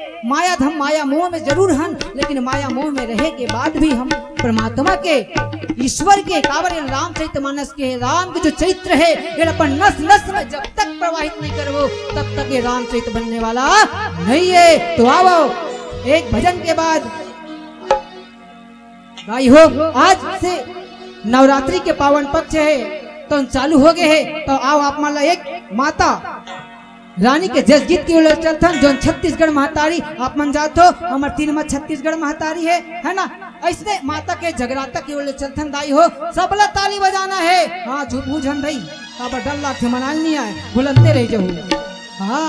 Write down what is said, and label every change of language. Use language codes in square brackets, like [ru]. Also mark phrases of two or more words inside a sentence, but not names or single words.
[hne] माया धम माया मोह में जरूर हन लेकिन माया मोह में रहे के बाद भी हम परमात्मा के ईश्वर के काबर रामचरितमानस के राम के जो चरित्र है ये अपन नस नस में जब तक प्रवाहित नहीं करवो तब तक ये रामचरित बनने वाला नहीं है। तो आओ एक भजन के बाद भाई हो आज से नवरात्रि के पावन पक्ष है तो चालू हो गए है। तो आओ आप मान एक माता रानी के जस गीत की ओर चलथन जो छत्तीसगढ़ महतारी आप मन जात हो हमार 3 मत छत्तीसगढ़ महतारी है ना। ऐसे माता के जगराता की ओर चलथन दाई हो सबला ताली बजाना है। हाँ झूठ झन भाई काबर डर लाख मनाल नहीं आए बुलंदते रह जाओ।